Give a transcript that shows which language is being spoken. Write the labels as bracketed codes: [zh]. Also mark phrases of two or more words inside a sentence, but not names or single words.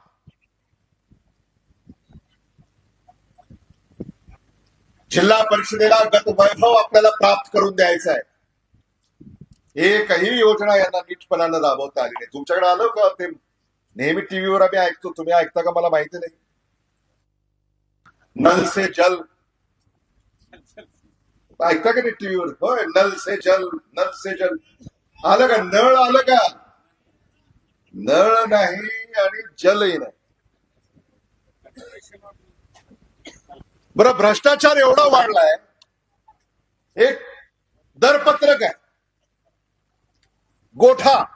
[mr] जिल्हा परिषदेला गत वैभव आपल्याला प्राप्त करून द्यायचं आहे. एकही योजना यांना नीटपणानं राबवता आली नाही. तुमच्याकडे आलं का ते? नेहमी टीव्हीवर आम्ही ऐकतो, तुम्ही ऐकता का मला माहिती नाही. [hi] नल से जल [mr] ऐकता का नाही टीव्हीवर? होय, [hi] नल से जल, नल से जल. [mr] आलं का? नळ आलं का? नळ नाही आणि जलही नाही. बरं, भ्रष्टाचार एवढा वाढलाय. एक दरपत्रक आहे, गोठा.